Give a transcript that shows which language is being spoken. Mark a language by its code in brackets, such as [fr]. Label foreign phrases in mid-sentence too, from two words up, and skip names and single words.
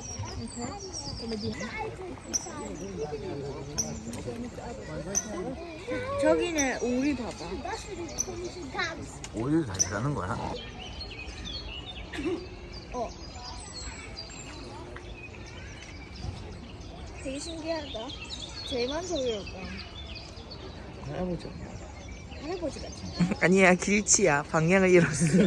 [ko] Okay. 저기는 오리 봐봐. [de] Das für die komischen Tanz. [ko] 오일 다시 가는 거야? 되게 신기하다. 대만족이었다. 할아버지. 할아버지 같아. 아니야, 길치야. 방향을 잃었어.